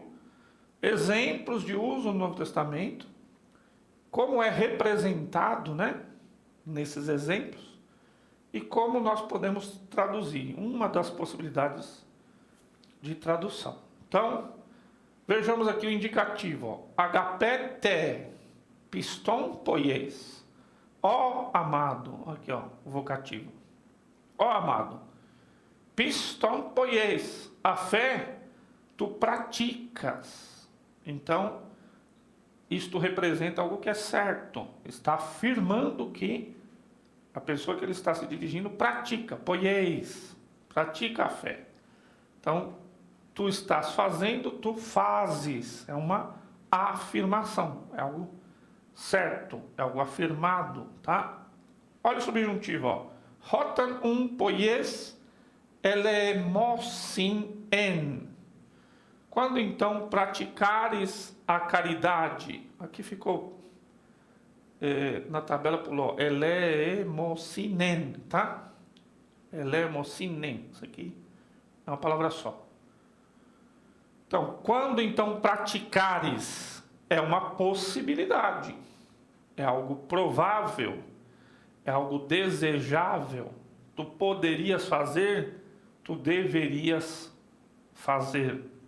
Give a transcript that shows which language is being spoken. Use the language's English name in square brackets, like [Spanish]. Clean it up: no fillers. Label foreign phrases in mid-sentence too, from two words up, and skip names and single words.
[Portuguese] Exemplos de uso no Novo Testamento. Como é representado, né, nesses exemplos e como nós podemos traduzir, uma das possibilidades de tradução. Então, vejamos aqui o indicativo, [Greek] αγαπητέ, πιστόν ποιείς, [Portuguese] ó amado, aqui ó, o vocativo, ó amado, [Greek] πιστόν ποιείς, [Portuguese] a fé tu praticas. Então, isto representa algo que é certo. Está afirmando que a pessoa que ele está se dirigindo pratica, poieis, pratica a fé. Então, tu estás fazendo, tu fazes. É uma afirmação, é algo certo, é algo afirmado, tá? Olha o subjuntivo, ó. [Greek] Όταν ποιής ελεημοσύ νην. [Portuguese] Quando então praticares a caridade, aqui ficou, na tabela pulou, eleemocinen, tá? Eleemocinen, isso aqui é uma palavra só. Então, quando então praticares, é uma possibilidade, é algo provável, é algo desejável, tu poderias fazer, tu deverias fazer.